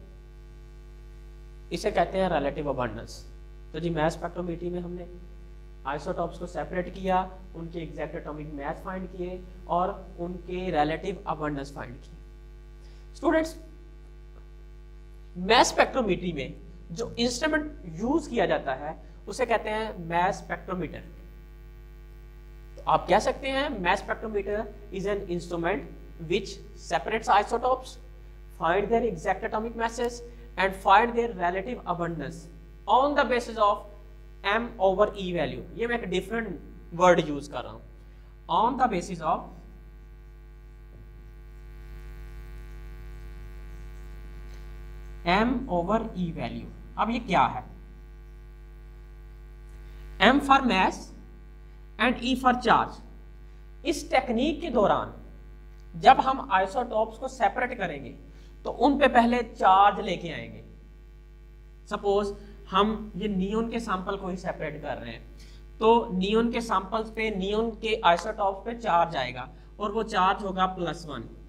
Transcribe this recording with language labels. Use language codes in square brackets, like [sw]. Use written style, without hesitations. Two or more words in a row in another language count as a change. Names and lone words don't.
[hi] इसे कहते हैं [en] relative abundance. [hi] तो जी [en] mass spectrometry [hi] में हमने आइसोटॉप्स को सेपरेट किया, उनके [en] exact atomic mass [hi] फाइंड किए और उनके [en] relative abundance [hi] फाइंड किए। स्टूडेंट्स, [en] mass spectrometry [hi] में जो [en] instrument use [hi] किया जाता है उसे कहते हैं [en] mass spectrometer. [hi] तो आप कह सकते हैं [en] mass spectrometer is an instrument which separates isotopes, find their exact atomic masses and find their relative abundance on the basis of m over e value। [hi] ये मैं एक [en] different word use [hi] कर रहा हूं, [en] on the basis of m over e value। [hi] अब ये क्या है? [en] m for mass and e for charge। [hi] इस टेक्निक के दौरान जब हम आइसोटॉप्स को सेपरेट करेंगे तो उन पे पहले चार्ज लेके आएंगे। सपोज हम ये नियॉन के सैंपल को ही सेपरेट कर रहे हैं, तो नियॉन के सैंपल्स पे, नियॉन के आइसोटॉप्स पे चार्ज आएगा और वो चार्ज होगा +1।